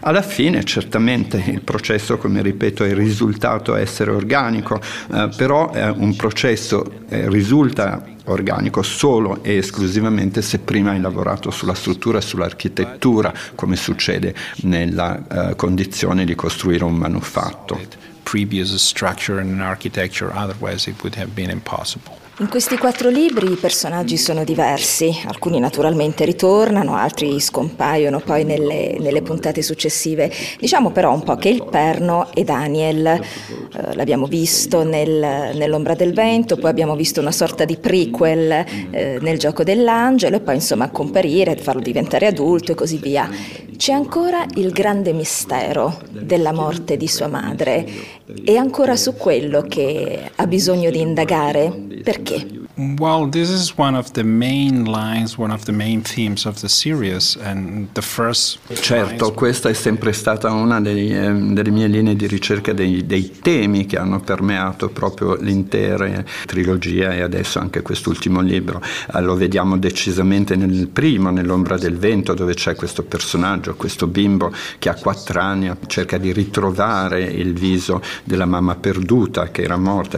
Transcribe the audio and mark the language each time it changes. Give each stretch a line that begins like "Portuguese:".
Italian: Alla fine certamente il processo, come ripeto, è risultato essere organico, però un processo risulta organico solo e esclusivamente se prima hai lavorato sulla struttura e sull'architettura, come succede nella condizione di costruire un manufatto.
English: Previous structure and architecture, otherwise it would have been impossible.
Italian: In questi quattro libri i personaggi sono diversi, alcuni naturalmente ritornano, altri scompaiono poi nelle puntate successive. Diciamo però un po' che il perno è Daniel, l'abbiamo visto nell'Ombra del Vento, poi abbiamo visto una sorta di prequel nel Gioco dell'Angelo e poi insomma comparire, farlo diventare adulto e così via. C'è ancora il grande mistero della morte di sua madre, è ancora su quello che ha bisogno di indagare? Perché?
English: Well, this is one of the main lines, one of the main themes of the series, and the first.
Italian: Certo, questa è sempre stata una delle mie linee di ricerca, dei temi che hanno permeato proprio l'intera trilogia e adesso anche quest'ultimo libro. Lo vediamo decisamente nel primo, nell'Ombra del Vento, dove c'è questo personaggio, questo bimbo che ha 4 anni, cerca di ritrovare il viso della mamma perduta che era morta.